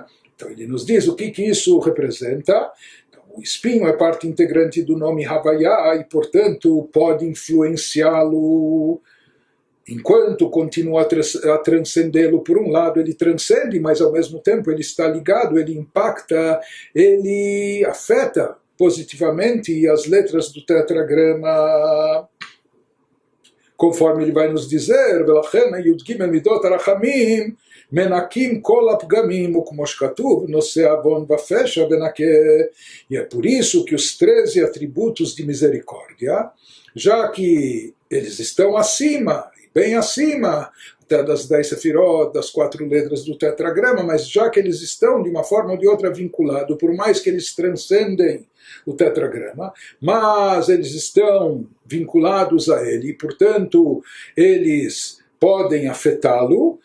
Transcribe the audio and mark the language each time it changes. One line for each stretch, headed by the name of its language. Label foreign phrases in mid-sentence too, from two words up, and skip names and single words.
Portuguese: Então ele nos diz o que isso representa. O espinho é parte integrante do nome Havaiá e, portanto, pode influenciá-lo enquanto continua a transcendê-lo. Por um lado, ele transcende, mas ao mesmo tempo ele está ligado, ele impacta, ele afeta positivamente as letras do tetragrama. Conforme ele vai nos dizer,
Hebrew: מנקים כל הפגמים, como שכתוב, נושא עוון ופשע ונקה.
Portuguese: E é por isso que os 13 atributos de misericórdia, já que eles estão acima, bem acima, até das 10 sefirot, das 4 letras do tetragrama, mas já que eles estão de uma forma ou de outra vinculados, por mais que eles transcendem o tetragrama, mas eles estão vinculados a ele, portanto, eles podem afetá-lo.